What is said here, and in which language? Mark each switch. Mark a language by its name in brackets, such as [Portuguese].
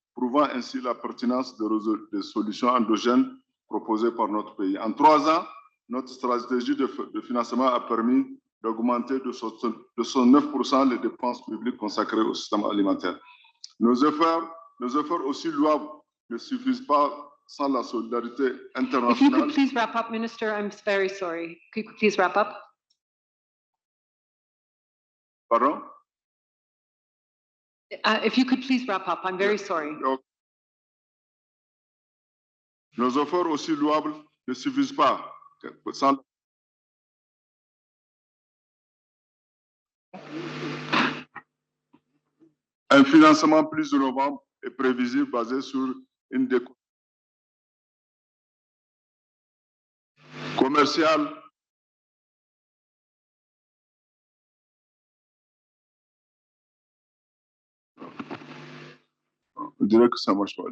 [French] prouvant ainsi la pertinence des solutions endogènes proposées par notre pays. En 3 ans, notre stratégie de financement a permis d'augmenter de 9% les dépenses publiques consacrées au système alimentaire. Nos efforts aussi louables ne suffisent pas sans la solidarité [English] If you [French] internationale. [English] could please wrap up, Minister, I'm very sorry. Could you please wrap up? [French] Pardon? [English] If you could please wrap up, I'm very sorry. [French] Nos efforts aussi louables ne suffisent pas sans un financement plus innovant et prévisible basé sur une déco commerciale on dirait que ça marche pas.